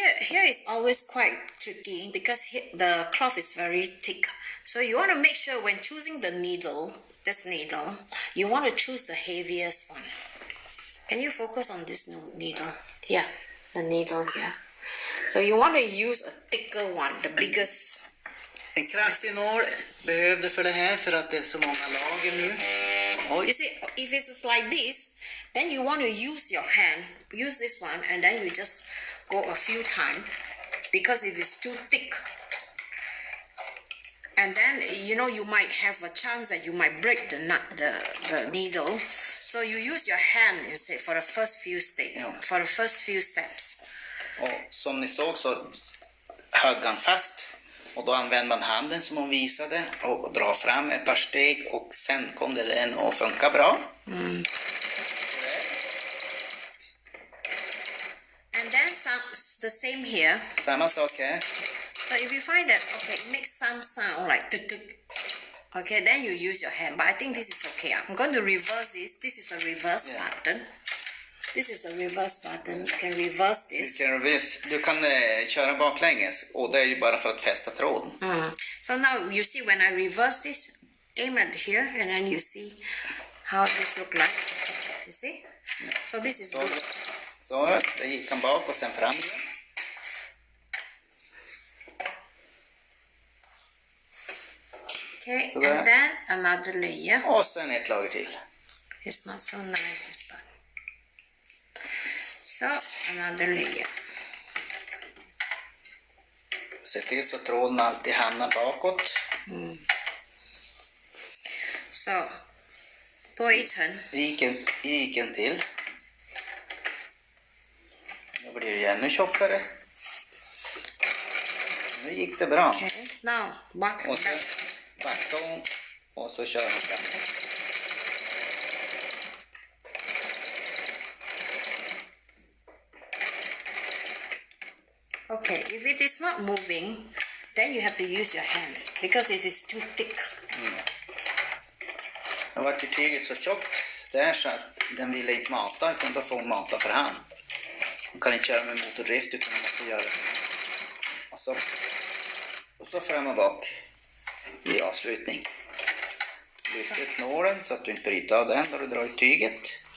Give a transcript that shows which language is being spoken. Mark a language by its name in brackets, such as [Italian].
[English] Here is always quite tricky because the cloth is very thick. So you want to make sure when choosing the needle, this needle, you want to choose the heaviest one. Can you focus on this needle? Yeah, the needle here. So you want to use a thicker one, the biggest. [Swedish] En kraftig nål behövde för det här för att det är så många lager nu. Oj. [English] You see, if it's like this, then you want to use your hand, use this one, and then you just go a few times because it is too thick. And then, you know, you might have a chance that you might break the needle. So you use your hand instead for the first few steps. [Swedish] Och som ni såg så högg han fast. Och då använder man handen som hon visade och drar fram ett par steg och sen kom det den att funka bra. [English] And then the same here. [Swedish] Samma sak här. [English] So if you find that, okay, it makes some sound like tuk-tuk, okay, then you use your hand. But I think this is okay. I'm going to reverse this. This is a reverse button. This is the reverse button. You can reverse this. [Swedish] Du kan köra baklänges och det är ju bara för att fästa tråden. [English] So now you see when I reverse this, aim at here and then you see how this look like. You see? So this is good. [Swedish] Så, det gick han bak och sen fram igen. [English] Okay, and then another layer. [Swedish] Och sen ett lager till. [English] It's not so nice this part. So, another layer. [Swedish] Se till så tråden alltid hamnar bakåt. Så, då i ten. Vik en till. Då blir det ännu tjockare. Nu gick det bra. [English] Okay, now back. [Swedish] Och så backar hon och så kör hon fram. [English] Okay, if it is not moving, then you have to use your hand because it is too thick. [Swedish] Nu var tyget så tjockt där så att den ville inte mata utan då får hon mata för hand. Man kan inte köra med motordrift utan man måste göra det. Och så fram och bak i avslutning. Lyft ut nålen så att du inte bryter av den när du drar i tyget.